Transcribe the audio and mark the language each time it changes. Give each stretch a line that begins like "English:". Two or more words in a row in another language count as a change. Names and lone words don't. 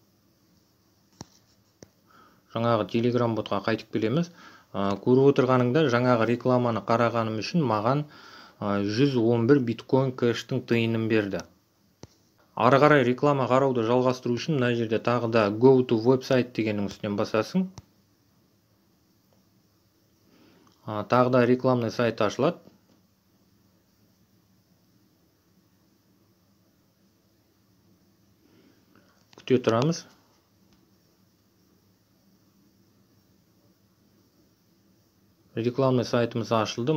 Kazakh: Жаңағы телеграм ботқа қайтып келеміз. Көріп отырғаныңда жаңағы рекламаны қарағаным үшін маған 111 биткоин кэштің тиынын берді. Ары қарай реклама қарауды жалғастыру үшін мына жерде тағы да
English: go to website
Kazakh: дегеннің үстінен басасың. Тағы да рекламный сайт ашылады. Күте тұрамыз. Рекламный сайтымыз ашылды.